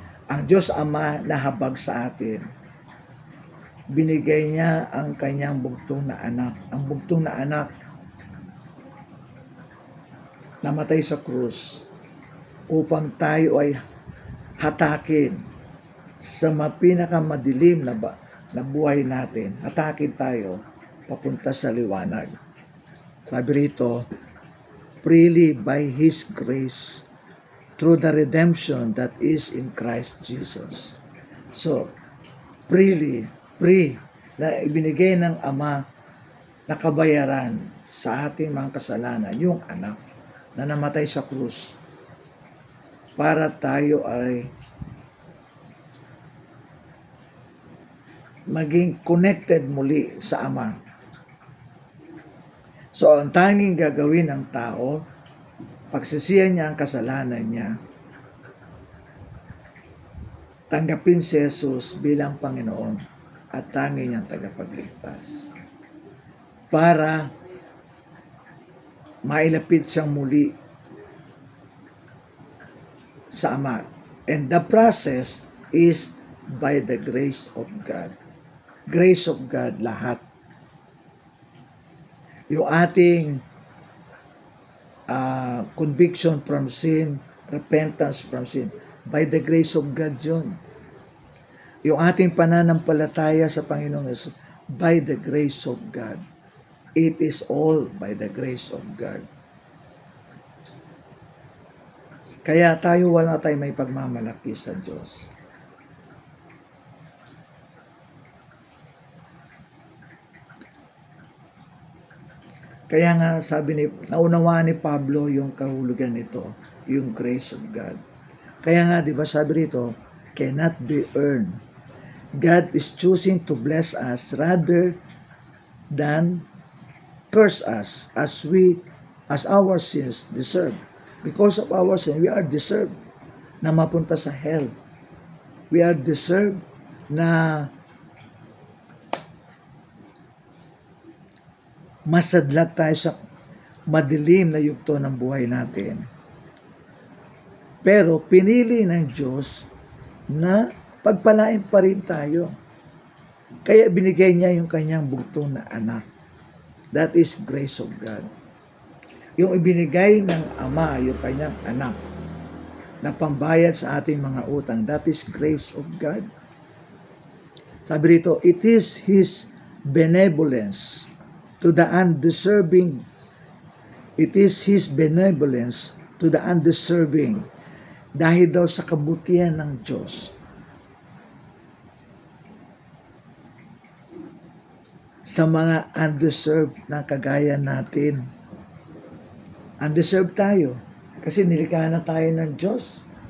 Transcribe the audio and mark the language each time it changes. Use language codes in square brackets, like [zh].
[tl] Ang Diyos Ama nahabag sa atin binigay niya ang kanyang bugtong na anak. Ang bugtong na anak namatay sa krus upang tayo ay hatakin sa pinakamadilim na buhay natin. Hatakin tayo papunta sa liwanag. Sabi rito, [en] freely by His grace through the redemption that is in Christ Jesus. [tl] So, free na ibinigay ng Ama na kabayaran sa ating mga kasalanan, yung anak na namatay sa krus para tayo ay maging connected muli sa Ama. So, ang tanging gagawin ng tao, pagsisihan niya ang kasalanan niya, tanggapin si Jesus bilang Panginoon at tanging niyang tagapagligtas para mailapit siyang muli sa Ama. [en] And the process is by the grace of God. Grace of God lahat. [tl] Yung ating [en] conviction from sin, repentance from sin, by the grace of God yun. [tl] Yung ating pananampalataya sa Panginoong Yesus, [en] by the grace of God. It is all by the grace of God. [tl] Kaya wala tayo may pagmamalaki sa Diyos. Kaya nga naunawaan ni Pablo yung kahulugan nito, yung [en] grace of God. [tl] Kaya nga, di ba sabi rito, [en] cannot be earned. God is choosing to bless us rather than curse us as our sins deserve. Because of our sin, we are deserved [tl] na mapunta sa [en] hell. We are deserved [tl] na masadlak tayo sa madilim na yugto ng buhay natin. Pero pinili ng Diyos na pagpalain pa rin tayo. Kaya binigay niya yung kanyang bugtong na anak. [en] That is grace of God. [tl] Yung ibinigay ng Ama, yung kanyang anak, na pambayad sa ating mga utang, [en] that is grace of God. [tl] Sabi rito, [en] it is His benevolence to the undeserving. It is His benevolence to the undeserving. [tl] Dahil daw sa kabutihan ng Diyos, sa mga undeserved na kagaya natin. Undeserved tayo kasi nilikha na tayo ng Diyos.